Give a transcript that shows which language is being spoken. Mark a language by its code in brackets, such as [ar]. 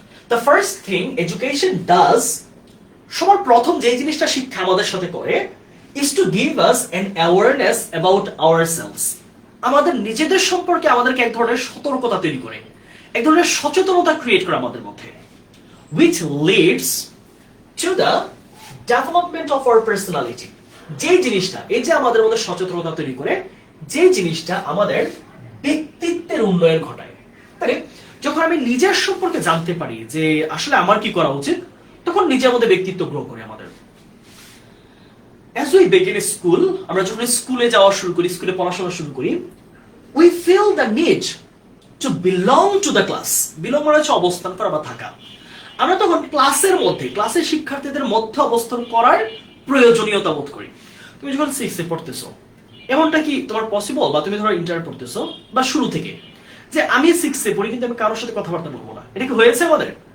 [en] the first thing education does, [bn] সবার প্রথম যে জিনিসটা শিক্ষা আমাদের সাথে করে, [en] is to give us an awareness about ourselves, [bn] আমাদের নিজেদের সম্পর্কে আমাদেরকে এক ধরনের সতর্কতা তৈরি করে, এক ধরনের সচেতনতা ক্রিয়েট করে আমাদের মধ্যে, [en] which leads to the development of our personality, [bn] যে জিনিসটা, এই যে আমাদের মধ্যে সচেতনতা তৈরি করে, যে জিনিসটা আমাদের ব্যক্তিত্বের উন্নয়ন ঘটায়। তাহলে যখন আমি নিজের সম্পর্কে জানতে পারি যে আসলে আমার কি করা উচিত, তখন নিজের মধ্যে ব্যক্তিত্ব গ্রো করে আমাদের। [en] As we begin school, [bn] আমরা যখন স্কুলে যাওয়া শুরু করি, [en] স্কুলে পড়াশোনা শুরু করি, we feel the need to belong to the class. [bn] belong মানে হচ্ছে অবস্থান করা বা থাকা। আমরা তখন ক্লাসের মধ্যে, ক্লাসের শিক্ষার্থীদের মধ্যে অবস্থান করার প্রয়োজনীয়তা বোধ করি। তুমি যখন 6 এ পড়তেছো, এমনটা কি তোমার পসিবল, বা তুমি ধরো ইন্টার পড়তেছো, বা শুরু থেকে যে আমি 6 এ পড়ি কিন্তু আমি কারোর সাথে কথাবার্তা বলবো না, এটা কি হয়েছে আমাদের?